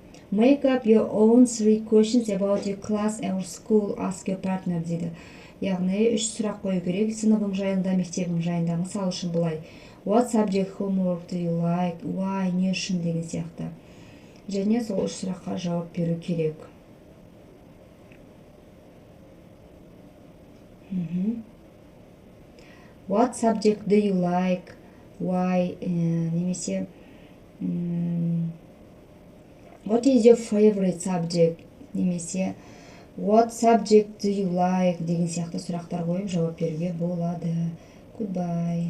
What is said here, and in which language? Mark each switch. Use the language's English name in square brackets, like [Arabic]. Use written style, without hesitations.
[English] Make up your own 3 questions about your class or school, ask your partner [Kazakh] дейді. Яғни 3 сұрақ қою керек, сыныбың жайында, мектебің жайында. Мысал үшін бұлай. [English] What subject homework do you like? Why? [Kazakh] Не үшін деген сияқты. Және сол 3 сұраққа жауап беру керек. [English] What subject do you like? Why? [Kazakh] Немесе [English] What is your favorite subject? [Kazakh] Немесе [English] What subject do you like? [Kazakh] Деген сияқты сұрақтар қойып жауап беруге болады. [English] Goodbye.